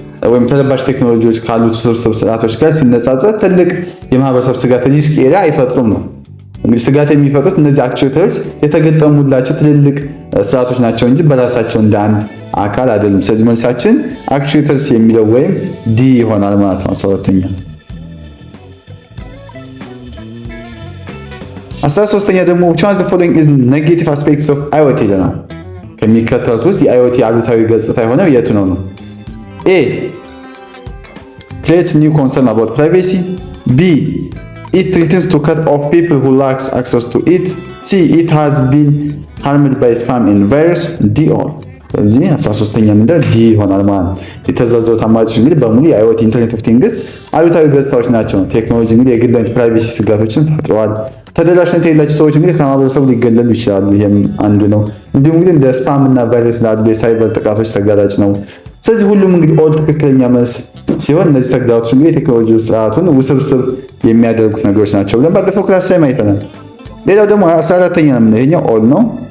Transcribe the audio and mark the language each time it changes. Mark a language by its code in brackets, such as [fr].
[am] ወይም ተለባሽ ቴክኖሎጂዎች ካሉት ውስብስብ ስርዓቶች ጋር ሲነጻጸር ትልቅ የማህበረሰብ ስጋት ሪስክ ኤሪያ አይፈጥሩም ነው። እንግዲህ ስጋት የሚፈጥሩት እነዚህ አክቹዌተሮች የተገጠሙላቸው ትልልቅ ስርዓቶች ናቸው እንጂ በራሳቸው እንደ አንድ አካል አይደሉም። ስለዚህ መልሳችን አክቹዌተርስ የሚለው ወይም ዲ ይሆናል ማለት ነው። 12ኛ 13ኛ ደግሞ [en] which one of the following is negative aspects of IoT [am] ይለናል። ከሚከተሉት ውስጥ የአይኦቲ አሉታዊ ገጽታ የሆነው የቱ ነው? [en] A creates new concern about privacy, B it threatens to cut off people who lacks access to it, C it has been harmed by spam and virus, D all። [am] ስለዚህ 13ኛ ምንድነው? ዲ ይሆናል ማለት ነው። የተዘረዘሩት አማራጮች እንግዲህ በሙሉ የአይኦቲ ኢንተርኔት ኦፍ ቲንግስ አሉታዊ ገጽታዎች ናቸው። ቴክኖሎጂ እንግዲህ የግል ፕራይቬሲ ስጋቶችን ፈጥረዋል። ተደራሽነት የሌላቸው ሰዎች እንግዲህ ከማህበረሰቡ ሊገለሉ ይችላሉ። ይሄም አንዱ ነው። እንዲሁም እንግዲህ እንደ ስፓም እና ቫይረስ ላሉ የሳይበር ጥቃቶች ተጋላጭ ነው። ስለዚህ ሁሉም እንግዲህ ኦል ትክክለኛ መልስ ሲሆን እነዚህ ተግዳሮቶች እንግዲህ የቴክኖሎጂ ስርዓቱን ውስብስብ የሚያደርጉት ነገሮች ናቸው ብለን ባለፈው ክላስ ላይ አይተናል። ሌላው ደግሞ 14ኛ ነው። ይሄኛው ኦል ነው።